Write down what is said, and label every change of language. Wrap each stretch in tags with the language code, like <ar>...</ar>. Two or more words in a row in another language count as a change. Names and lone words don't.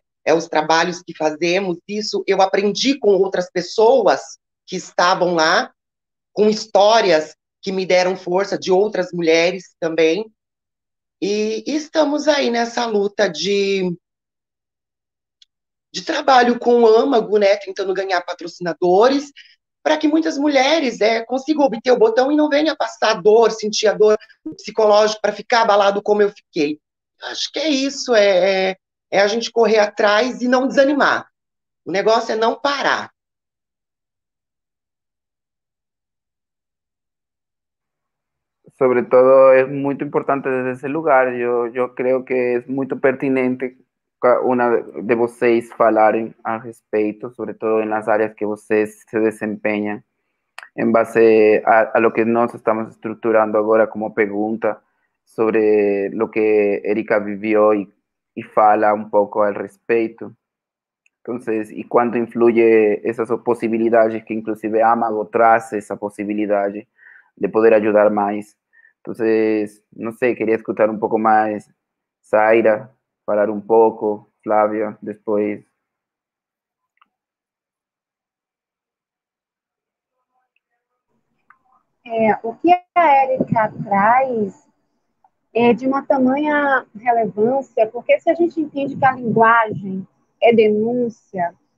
<pt>Os trabalhos que fazemos, isso eu aprendi com outras pessoas que estavam lá, com histórias que me deram força de outras mulheres também, e estamos aí nessa luta de trabalho com o âmago, né, tentando ganhar patrocinadores, para que muitas mulheres consigam obter o Botão e não venha passar dor, sentir a dor psicológica para ficar abalado como eu fiquei. Acho que é isso, a gente correr atrás e não desanimar. O negócio é não parar.</pt> <es>Sobre todo es muy importante desde ese lugar. Yo creo que es muy pertinente una de</es> <pt>vocês falarem a respeito,</pt> <es>sobre todo en las áreas que vocês se desempeñan, en base a lo que nós estamos estructurando ahora como pregunta sobre lo que Erika vivió y fala un poco al respecto. Entonces, ¿y cuánto influye esas posibilidades que inclusive Amago traz esa posibilidad de poder ayudar más? Entonces, no sé, quería escuchar un poco más Zaira, falar un poco, Flávia, después.</es> <pt>O que a Erika traz é de uma tamanha relevância, porque se a gente entende que a linguagem é denúncia,</pt>